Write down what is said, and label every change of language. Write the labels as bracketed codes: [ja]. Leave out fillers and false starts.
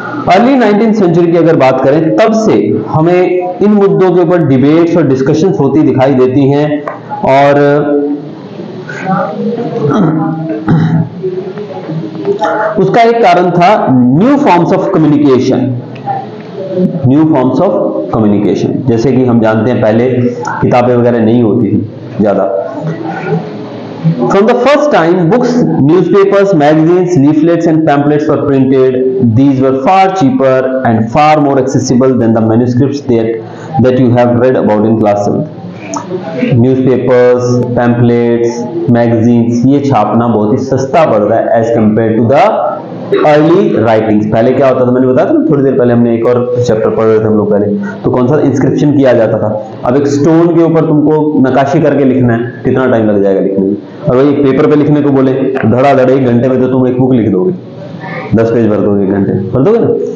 [hi] Early 19th century की अगर बात करें, तब से हमें इन मुद्दों के ऊपर डिबेट्स और डिस्कशंस होती दिखाई देती हैं, और उसका एक कारण था new forms of communication. New forms of communication, जैसे कि हम जानते हैं पहले किताबें वगैरह नहीं होती थी ज्यादा। [en] From the first time, books, newspapers, magazines, leaflets and pamphlets were printed. These were far cheaper and far more accessible than the manuscripts that you have read about in class 7th। [hi] Newspapers, pamphlets, magazines, ये छापना बहुत ही सस्ता पड़ रहा है [en] As compare to the early writings. [hi] पहले क्या होता था, मैंने बताया था ना थोड़ी देर पहले, हमने एक और चैप्टर पढ़ रहे थे हम लोग पहले, तो कौन सा इंस्क्रिप्शन किया जाता था। अब एक स्टोन के ऊपर तुमको नक्काशी करके लिखना है, कितना टाइम लग जाएगा लिखने में, और वही पेपर पे लिखने को बोले धड़ाधड़ 1 घंटे में तो तुम एक बुक लिख दोगे, 10 पेज भर दोगे, 1 घंटे भर दोगे ना।